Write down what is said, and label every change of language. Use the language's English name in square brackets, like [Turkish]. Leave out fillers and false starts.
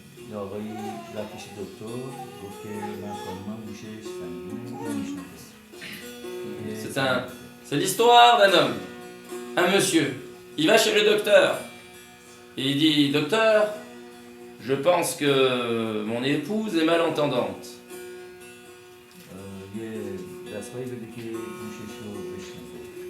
[Persian] یه آقایی رفت پیش دکتر گفت که من خانومم گوشش سنگینه نمیشناسه. [French] C'est l'histoire d'un homme, un monsieur. Il va chez le docteur et il dit: docteur, je pense que mon épouse est malentendante. [Persian] یه دستگاهی بده که گوشش رو بشناسه.